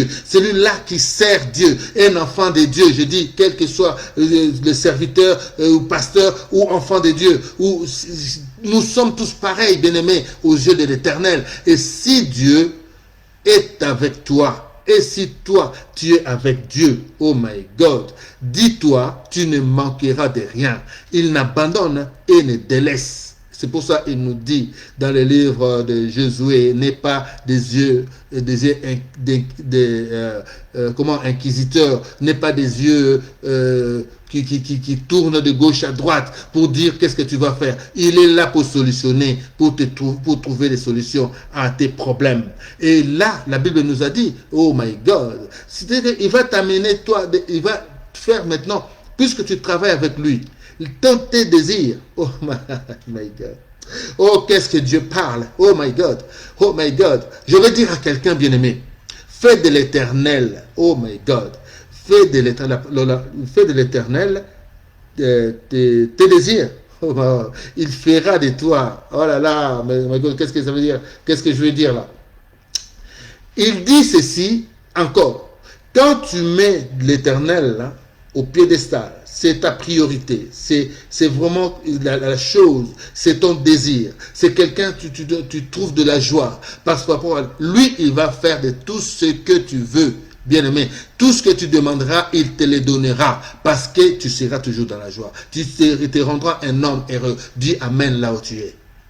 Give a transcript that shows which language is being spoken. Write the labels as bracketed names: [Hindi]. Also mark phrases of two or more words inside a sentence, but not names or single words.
[French] Celui-là qui sert Dieu, un enfant de Dieu. Je dis, quel que soit le serviteur ou pasteur ou enfant de Dieu, ou nous sommes tous pareils, bien-aimés, aux yeux de l'Éternel. Et si Dieu est avec toi, et si toi, tu es avec Dieu, [English] oh my God, [French] dis-toi, tu ne manqueras de rien. Il n'abandonne et ne délaisse. C'est pour ça qu'il nous dit dans le livre de Josué, n'aie pas des yeux inquisiteurs, n'aie pas des yeux qui tournent de gauche à droite pour dire qu'est-ce que tu vas faire. Il est là pour solutionner, pour trouver des solutions à tes problèmes. Et là, la Bible nous a dit, [English] oh my God, [French] c'est-à-dire qu'il va t'amener toi, il va faire maintenant, puisque tu travailles avec lui, tes désirs. [English] Oh my God. [French] Oh, qu'est-ce que Dieu parle. [English] Oh my God. Oh my God. [French] Je vais dire à quelqu'un bien-aimé, fais de l'éternel. [English] Oh my God. [French] Fais de l'éternel tes désirs. Oh, il fera de toi. Oh là là. [English] My God, [French] qu'est-ce que ça veut dire? Qu'est-ce que je veux dire là? Il dit ceci encore. Quand tu mets l'éternel au piédestal, c'est ta priorité, c'est vraiment la chose, c'est ton désir, c'est quelqu'un, tu trouves de la joie, parce que lui, il va faire de tout ce que tu veux, bien-aimé, tout ce que tu demanderas, il te le donnera, parce que tu seras toujours dans la joie, tu te rendras un homme heureux, dis amen là où tu es.